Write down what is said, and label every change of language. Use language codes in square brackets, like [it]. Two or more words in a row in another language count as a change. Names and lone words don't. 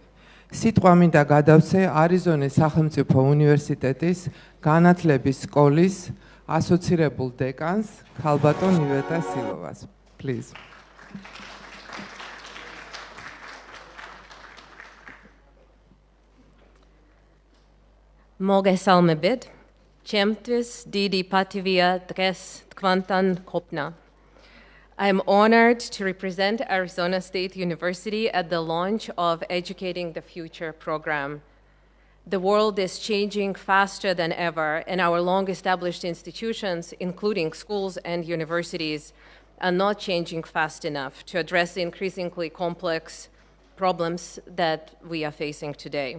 [ka] სიტყვა მინდა გადავცე არიზონის სახელმწიფო უნივერსიტეტის განათლების სკოლის ასოცირებულ დეკანს ქალბატონ ივეტა სილოვას. Please. Მოგესალმებით. ჩემთვის დიდი პატივია დღეს თქვენთან ყოფნა. [en] I am honored to represent Arizona State University at the launch of Educating the Future program The world is changing faster than ever, and our long-established institutions, including schools and universities, are not changing fast enough to address the increasingly complex problems that we are facing today.